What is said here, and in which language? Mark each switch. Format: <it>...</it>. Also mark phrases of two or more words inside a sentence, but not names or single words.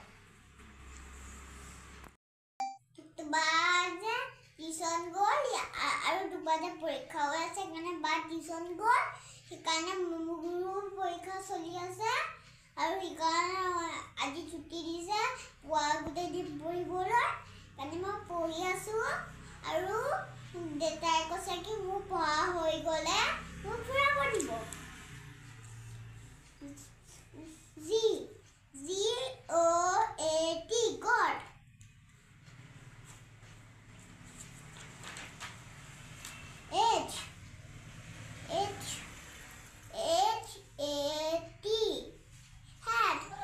<as>বাজে টিউচন গ'ল আৰু দুবাৰে পৰীক্ষা হৈ আছে সেইকাৰণে বা টিউচন গ'ল সেইকাৰণে মোৰো পৰীক্ষা চলি আছে আৰু সেইকাৰণে আজি ছুটি দিছে গোটেই দিন পঢ়িবলৈ সেইকাৰণে মই পঢ়ি আছোঁ আৰু দেউতাই কৈছে কি মোৰ পঢ়া হৈ গ'লে মোক ফুৰাব দিব।</as> <en>G-O-A-T God. H-A-T Hat.</en>